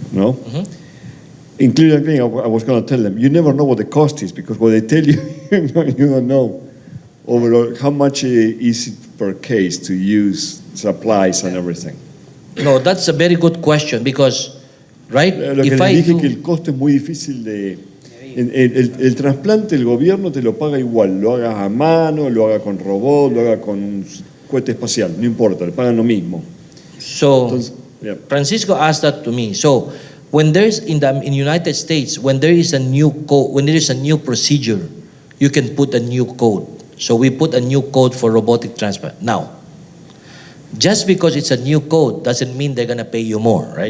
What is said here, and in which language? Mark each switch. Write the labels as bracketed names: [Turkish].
[Spanish] ¿No? [English] In Cleveland Clinic, I was going to tell them, you never know what the cost is because what they tell you, you don't know overall how much is it per case to use supplies and everything. No, that's a very good question because, right? [Spanish] Lo que les dije que el costo es muy difícil de... El trasplante el gobierno te lo paga igual, lo hagas a mano, lo haga con robot, lo haga con cohete espacial, no importa, le pagan lo mismo. [English] So, [Spanish] Entonces, [English] yeah. Francisco asked that to me. So, when there's in United States, when there is a new code, when there is a new procedure, you can put a new code. So we put a new code for robotic transplant. Now, just because it's a new code doesn't mean they're gonna pay you more, right?